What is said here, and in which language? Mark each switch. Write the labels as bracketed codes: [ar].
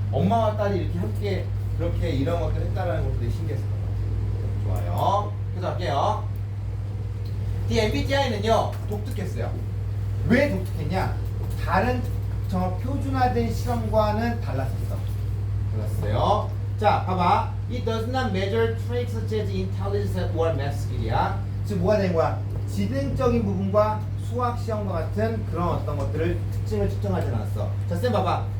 [ko] 엄마와 딸이 이렇게 함께 그렇게 이런 것들을 했다라는 것도 되게 신기했었던 거예요. 좋아요. 그래서 할게요. 이 MBTI는요 독특했어요. 왜 독특했냐? 다른 저 표준화된 실험과는 달랐었어. 달랐어요. 자, 봐봐. [en] It does not measure traits such as intelligence or math skill이야. [ko] 지금 뭐가 된 거야? 지능적인 부분과 수학 시험과 같은 그런 어떤 것들을 특징을 측정하지 않았어. 자, 쌤 봐봐.